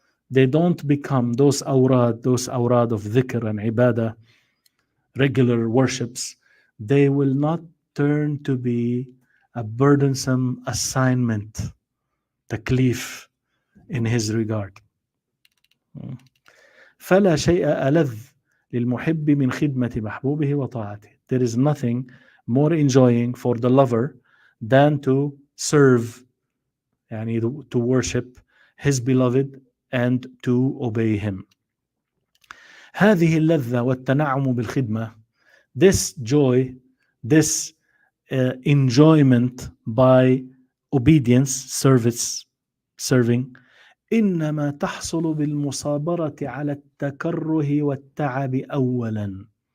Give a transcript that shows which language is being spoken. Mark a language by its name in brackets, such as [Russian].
[English] They don't become those awrad of dhikr and ibadah, regular worships. They will not turn to be a burdensome assignment, taklif, in his regard. [Arabic] فلا شيء ألذ للمحب من خدمة محبوبه وطاعته. [English] There is nothing more enjoying for the lover than to serve, يعني to worship his beloved and to obey him. [Arabic] هذه اللذة والتنعم بالخدمة, [English] this joy, this enjoyment by obedience, serving, [Arabic] إنما تحصل بالمصابرة على التكره والتعب أولا.